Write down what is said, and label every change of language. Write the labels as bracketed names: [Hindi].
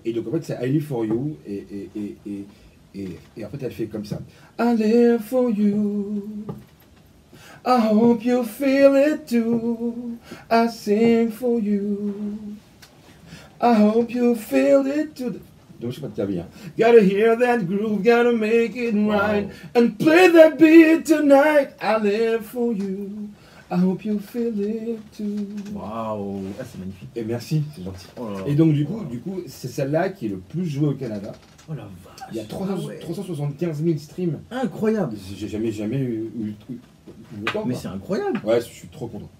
[French] Et donc, en fait, c'est I Live for You. Et en fait, elle fait comme ça. [English] I live for you. I hope you feel it too. I sing for you. I hope you feel it too. [French] Donc, je sais pas de ta vie. Hein. [English] Gotta hear that groove, gotta make it right. And play that beat tonight. I live for you. I hope you feel it too. [French] Waouh, ah, c'est magnifique. Et merci, c'est gentil. Oh là là. Et donc, du coup, c'est celle-là qui est le plus jouée au Canada. Oh la vache. Il y a Ah ouais. 375 000 streams. Incroyable. J'ai jamais eu autant. Mais quoi. c'est incroyable. Ouais, je suis trop content.